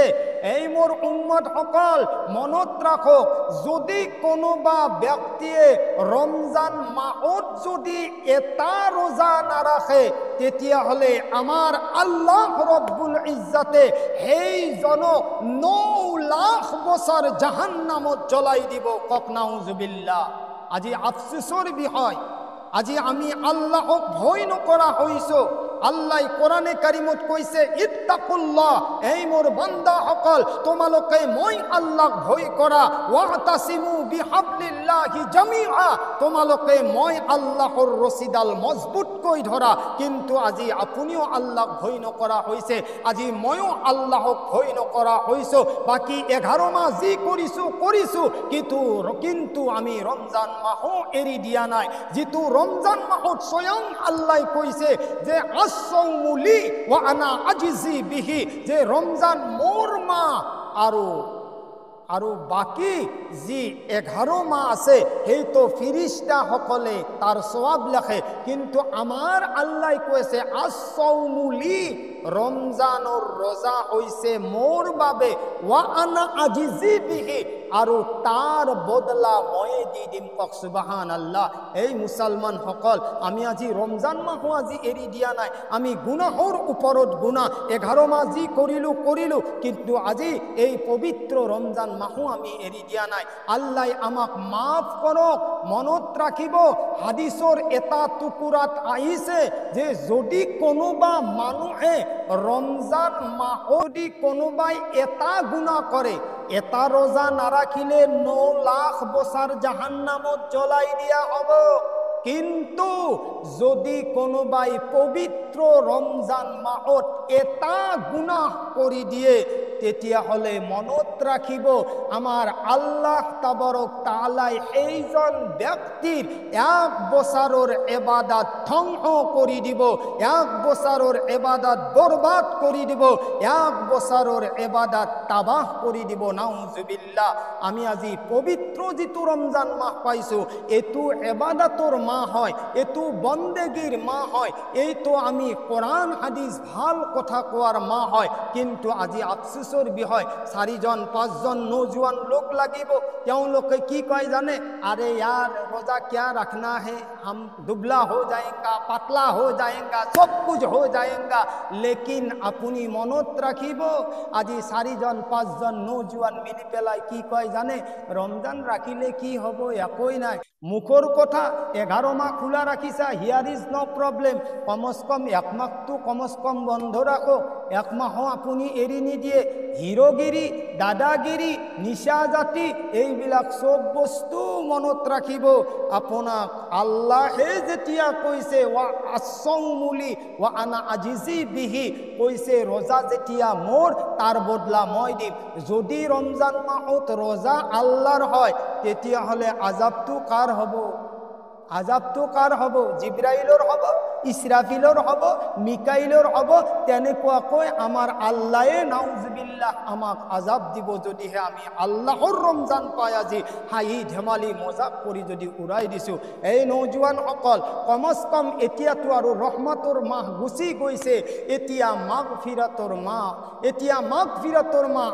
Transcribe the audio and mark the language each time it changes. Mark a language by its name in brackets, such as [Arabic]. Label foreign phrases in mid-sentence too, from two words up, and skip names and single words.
[Assamese] এই মোর উম্মত সকল মনত ৰাখক যদি কোনোবা ব্যক্তিয়ে রমজান মাহত যদি এটা রোজা নাৰাখে তেতিয়াহ'লে আমাৰ আল্লাহ রব্বুল ইজ্জতে সেইজনক ৯ লাখ বছৰ জাহান্নামত জ্বলাই দিব। কক নাউজুবিল্লাহ। আজি আফসোসৰ বিষয় আজি আমি আল্লাহক ভয় নকৰা হৈছো। আল্লাহ কোরআনে কারিমত কইছে ইত্তাকুল্লাহ এই মোর বান্দা সকল তোমালোকে মই আল্লাহক ভয় করা [Arabic] واعتصموا بحبل الله جميعا [Assamese] তোমালোকে মই আল্লাহর রশিদাল মজবুত কই ধরা। কিন্তু আজি আপুনিও আল্লাহক ভয় নকরা হইছে আজি ময়ও আল্লাহক ভয় নকরা হইছো। বাকি 11 মাস যি করিছো কিন্তু আমি রমজান মাহ এরি দিয়া নাই যেতু রমজান মাহত স্বয়ং আল্লাহ কইছে যে [Arabic] الصوم لي وأنا أجزي به [Assamese] যে রমজান মোর মা আৰু বাকি যি 11 মাহ আছে সেই তো ফিরিস্তা সকলে তার সওয়াব লেখে। কিন্তু আমার আল্লাহ কইছে আসৌমুলি রমজানৰ রোজা হইছে মোর বাবে [Arabic] وأنا أجزي به [Assamese] আৰু তার বদলা মই দি দিম। কক সুবহানাল্লাহ। এই মুসলমান সকল আমি আজি রমজান মাহ আজি এৰি দিয়া নাই আমি গুনাহৰ ওপৰত গুনাহ 11 মাহ যি কৰিলো কিন্তু আজি এই পবিত্র রমজান মাহ আমি এৰি দিয়া নাই। আল্লাহ আমাক মাফ কৰক। মনত ৰাখিব হাদিসৰ এটা টুকুৰাত আহিছে যে যদি কোনোবা মানুহে রমজান মাহদি কোনোবাই এটা গুনাহ করে এটা রোজা নারাখিলে ৯ লাখ বছর জাহান্নামত জ্বলাই দিয়া হব। কিন্তু যদি কোনোবাই পবিত্র রমজান মাহত এটা গুনাহ কৰি দিয়ে তেতিয়াহ'লে মনত ৰাখিব আমাৰ আল্লাহ তাবাৰক তাআলাই এইজন ব্যক্তিৰ 1 বছৰৰ ইবাদত ধ্বংস কৰি দিব, 1 বছৰৰ ইবাদত বৰবাদ কৰি দিব, 1 বছৰৰ ইবাদত তাবাহ কৰি দিব। নাউজুবিল্লাহ। আমি আজি পবিত্ৰ যিটো ৰমজান মাহ পাইছোঁ, এইটো ইবাদতৰ মাহ হয়, এইটো বন্দেগীৰ মাহ হয়, এইটো আমি কোরআন হাদিস ভাল কথা কোৱাৰ মাহ হয়। কিন্তু আজি আফসোসৰ বিষয় 4জন 5জন নৌজোৱান লোক লাগিব, তেওঁলোকে কি কয় জানে, [Hindi] আরে यार रोजा क्या रखना है, हम दुबला हो जाएगा, पतला हो जाएगा, सब कुछ हो जाएगा। [Assamese] लेकिन আপুনি মনত ৰাখিব, আজি 4জন 5জন নৌজোৱান মিলি পেলাই কি কয় জানে, রমজান রাখিলে কি হব, একই নাই। মুখৰ কথা 11 মাহ খোলা ৰাখিছা, [English] here is no problem, [Hindi] कम से कम [Assamese] 1 মাহটো [Hindi] कम से कम [Assamese] বন্ধ রাখো, 1 মাহও আপুনি এৰি নিদিয়ে। হিৰোগিৰি, দাদাগিৰি, নিশা জাতি, এইবিলাক সব বস্তু মনত ৰাখিব। আপোনাক আল্লাহে যেতিয়া কৈছে [Arabic] والصوم لي وأنا أجزي به, [Assamese] কৈছে রোজা যেতিয়া মোর তার বদলা মই দিম। যদি রমজান মাহত রোজা আল্লাহর হয়, তেতিয়াহ'লে আজাবটো কার হব? আজাবটো কার হব? জিব্রাইলৰ হব, ইসরাফিলৰ হব, মিকাইলৰ হব। তেনেকুৱাকৈ আমাৰ আল্লাহে নাউজুবিল্লাহ আমাক আজাব দিব, যদিহে আমি আল্লাহৰ ৰমজান পাই আজি হাঁহি ধেমালি মজাক কৰি যদি উৰাই দিছোঁ। এই নৌজোৱানসকল, [Hindi] कम से कम [Assamese] এতিয়াতো আৰু ৰহমতৰ মাহ গুচি গৈছে, এতিয়া মাগফিৰাতৰ মাহ, এতিয়া মাগফিৰাতৰ মাহ।